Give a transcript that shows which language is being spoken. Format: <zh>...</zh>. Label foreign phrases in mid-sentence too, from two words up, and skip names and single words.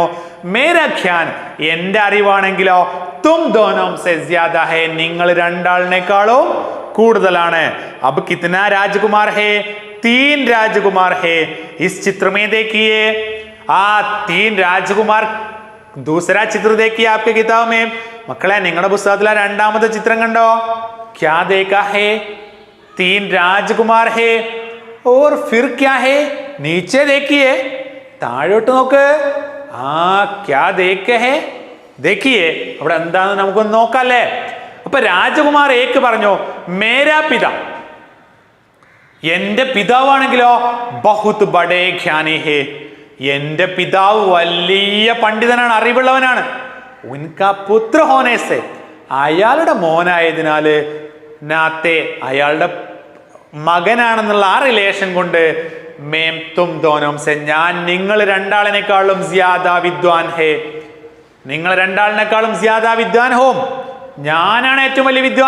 <hi>मेरा ज्ञान,</hi> <ml>എന്റെ അറിവാണെങ്കിലോ</ml> <hi>तुम दोनों से ज्यादा है,</hi> <ml>നിങ്ങൾ രണ്ടാളിനേക്കാളും കൂടുതലാണ്.</ml> <hi>अब कितना राजकुमार है? 3 राजकुमार है. इस चित्र में देखिए, ആ 3 राजकुमार दूसरा चित्र देखिए आपके किताब में.</hi> <ml>മക്കളെ നിങ്ങളുടെ പുസ്തകത്തിലെ രണ്ടാമത്തെ ചിത്രം കണ്ടോ?</ml> <hi>क्या देखा है? 3 राजकुमार है. और फिर क्या है? नीचे देखिए,</hi> <ml>താഴോട്ട് നോക്ക്.</ml> <hi>ആ क्या देखे है? देखिए,</hi> <ml>അവിടെ എന്താന്ന് നമുക്കൊന്ന് നോക്കാല്ലേ. അപ്പൊ</ml> <hi>राजकुमार एक</hi> <ml>പറഞ്ഞു</ml> <hi>मेरा पिता,</hi> <ml>എന്റെ പിതാവാണെങ്കിലോ</ml> <hi>बहुत बड़े ज्ञानी है,</hi> <ml>എന്റെ പിതാവ് വലിയ പണ്ഡിതനാണ്, അറിവുള്ളവനാണ്.</ml> <hi>उनका पुत्र होने से,</hi> <ml>അയാളുടെ മോനായതിനാല് നാത്തെ അയാളുടെ മകനാണെന്നുള്ള ആ റിലേഷൻ കൊണ്ട്</ml> <hi>मैं तुम दोनों से,</hi> <ml>ഞാൻ നിങ്ങൾ രണ്ടാളിനേക്കാളും</ml> <hi>ज्यादा विद्वान है,</hi> <ml>നിങ്ങൾ രണ്ടാളിനേക്കാളും</ml> <hi>ज्यादा विद्वान हूँ,</hi> <ml>ഞാനാണ് ഏറ്റവും വലിയ വിദ്വാൻ.</ml>